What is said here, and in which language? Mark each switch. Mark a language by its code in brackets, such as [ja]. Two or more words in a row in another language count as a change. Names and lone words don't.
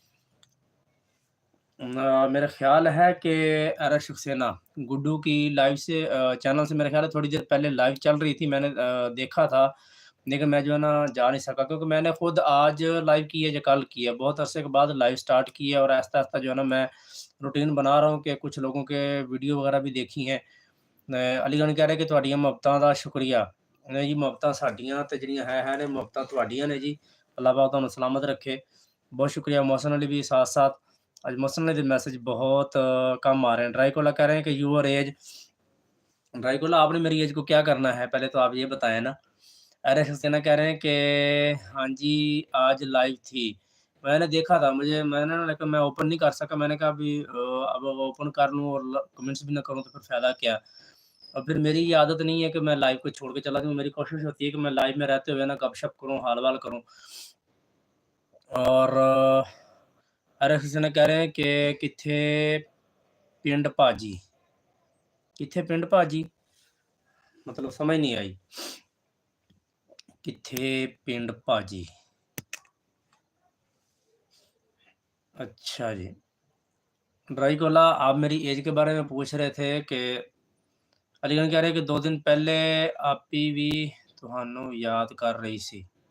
[ur] میرا خیال ہے کہ ارے شخصینہ گڈو کی لائیو سے چینل سے میرے خیال ہے تھوڑی دیر پہلے لائیو چل رہی تھی، میں نے دیکھا تھا، لیکن میں جو ہے نا جا نہیں سکا، کیونکہ میں نے خود آج لائیو کی ہے یا کل کی ہے، بہت عرصے کے بعد لائیو سٹارٹ کی ہے، اور آہستہ آہستہ جو ہے نا میں روٹین بنا رہا ہوں کہ کچھ لوگوں کے ویڈیو وغیرہ بھی دیکھی ہیں۔ [pa] علی گڑھ کہہ رہے کہ تہاڈیاں محبتاں دا شکریہ، نہیں جی محبتاں ساڈیاں تے جڑیاں ہے نے، محبتاں تہاڈیاں نے جی، اللہ پاک تانوں سلامت رکھے، بہت شکریہ۔ [ur] محسن علی بھی ساتھ ساتھ، آج محسن علی دے میسج بہت کم آ رہے ہیں۔ ڈرائیکولا کہہ رہے ہیں کہ [en] your age, [ur] ڈرائیکولا آپ نے میری ایج کو کیا کرنا ہے پہلے تو آپ یہ بتائیں نا۔ ارے حسینہ کہہ رہے ہیں کہ ہاں جی آج لائیو تھی، میں نے دیکھا تھا، میں نے لیکن میں اوپن نہیں کر سکا، میں نے کہا ابھی اب اوپن کر لوں اور کمنٹس بھی نہ کروں تو پھر فائدہ کیا، اور پھر میری یہ عادت نہیں ہے کہ میں لائیو کو چھوڑ کے چلا جاؤں، میری کوشش ہوتی ہے کہ میں لائیو میں رہتے ہوئے نا گپ شپ کروں، حال وال کروں۔ اور ارے حسینہ کہہ رہے ہیں کہ [pa] کتھے پنڈ پاجی، کتھے پنڈ پاجی، [ur] مطلب سمجھ نہیں آئی۔ [pa] کتھے پنڈ پاجی. [ur] اچھا جی. ڈرائی کولا آپ میری ایج کے بارے میں پوچھ رہے تھے کہ علی گڑھ کہہ رہے ہیں کہ 2 دن پہلے آپی بھی تہانوں یاد کر رہی سی.